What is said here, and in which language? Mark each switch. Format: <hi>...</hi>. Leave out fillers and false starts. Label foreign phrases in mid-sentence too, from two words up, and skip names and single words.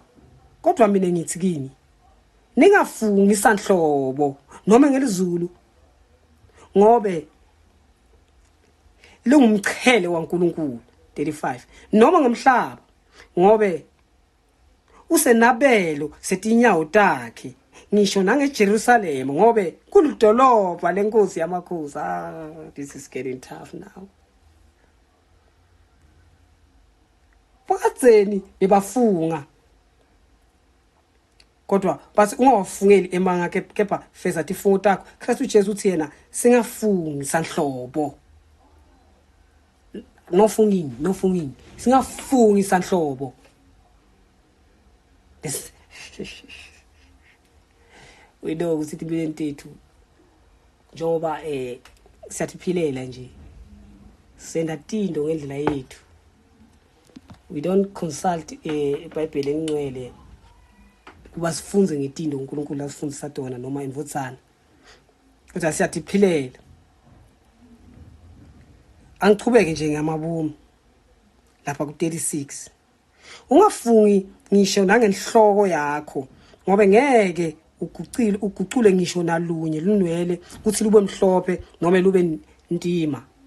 <ss>Kodwa mina ngithi kini ningafungi sanhlobo noma ngelizulu ngobe lungumchele waNkulunkulu. 35. Noma ngemhlaba ngobe usenabelo setinyawo takhe ngisho nangeJerusalem ngobe kulidolobha lenkosi yamakhosi.</ss> <en>This is getting tough now.</en> <ss>Bakatheni bebafunga kodwa bathi ungawafungeli emanga kepha feza tifungo takho. Kristu Jesu uthi yena singafungi sanhlobo. No fungini singafungi sanhlobo.</ss> <en>we know</en> <ss>ukuthi impilo tethu njengoba siyatiphilela nje senda tindo ngendlela yethu.</ss> <en>We don't consult</en> <ss>iBhayibheli engcwele kuba sifunze ngetindo uNkulunkulu asifundisa tona noma imvutsana. Kodwa siyatiphilela. Angichubeke nje ngamabomu lapha ku36. Ungafungi ngisho nangenhloko yakho ngoba ngeke ugucule ngisho nalunye lunwele ukuthi lube mhlophe noma lube ntima.</ss>